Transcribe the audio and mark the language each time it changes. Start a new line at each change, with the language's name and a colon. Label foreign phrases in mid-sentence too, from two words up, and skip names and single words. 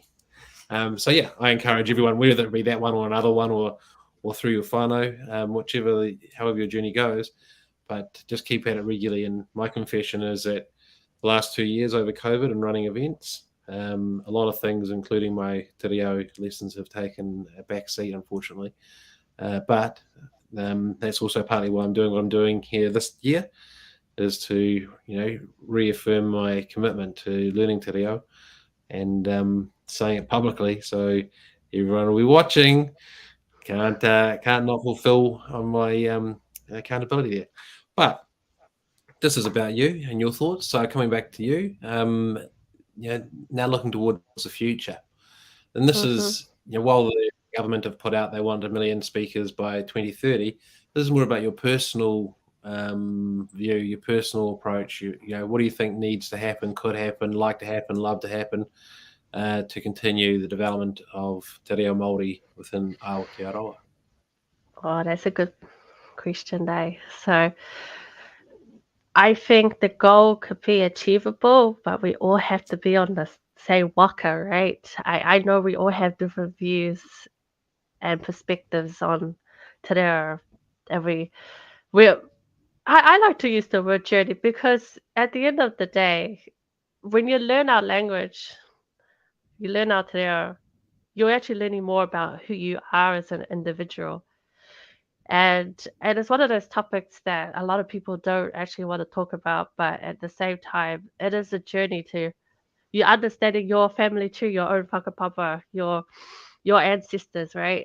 English: So yeah, I encourage everyone, whether it be that one or another one, or through your whānau, however your journey goes, but just keep at it regularly. And my confession is that the last 2 years over COVID and running events, a lot of things, including my
Māori: te reo
English: lessons, have taken a back seat, unfortunately. But that's also partly why I'm doing what I'm doing here this year, is to reaffirm my commitment to learning
Māori: te reo
English: and saying it publicly, so everyone will be watching. Can't not fulfill on my accountability there. But this is about you and your thoughts. So coming back to you, now looking towards the future, and this is while the government have put out they want 1 million speakers by 2030. This is more about your personal view, your personal approach. What do you think needs to happen, could happen, like to happen, love to happen, to continue the development of
Māori: te reo Māori
English: within Aotearoa? Oh, that's a good question, Dave. So I think the goal could be achievable, but we all have to be on the same waka, right? I know we all have different views and perspectives on
Māori: te reo,
English: and I like to use the word journey because at the end of the day, when you learn our language, you learn Aotearoa, you're actually learning more about who you are as an individual. And it's one of those topics that a lot of people don't actually want to talk about, but at the same time, it is a journey to you understanding your family too, your own whakapapa, your ancestors, right?